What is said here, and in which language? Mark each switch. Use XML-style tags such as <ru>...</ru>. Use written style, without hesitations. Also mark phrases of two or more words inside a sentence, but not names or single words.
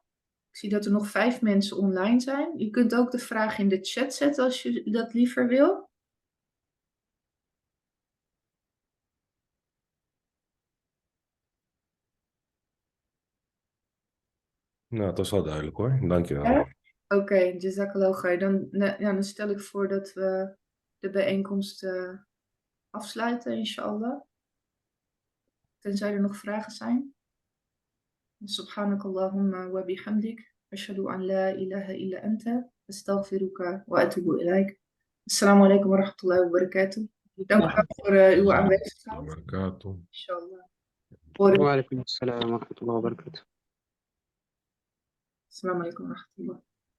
<nl>Ik zie dat er nog 5 mensen online zijn. Je kunt ook de vraag in de chat zetten als je dat liever wil. Nou, het was wel duidelijk hoor. Dankjewel. Ja? Oké,</nl> <ar>جزاك الله خير.</ar> <nl>Dan stel ik voor dat we de bijeenkomst afsluiten, inshallah. Tenzij er nog vragen zijn.</nl> <ar>سبحانك اللهم وبحمدك. أشهد أن لا إله إلا أنت. أستغفرك وأتوب إليك. السلام عليكم ورحمة الله وبركاته.</ar> <nl>Dank u wel voor uw aanwezigheid.</nl> <ar>Barakatuh. Inshallah. وعليكم السلام ورحمة الله وبركاته. السلام عليكم ورحمة الله.</ar>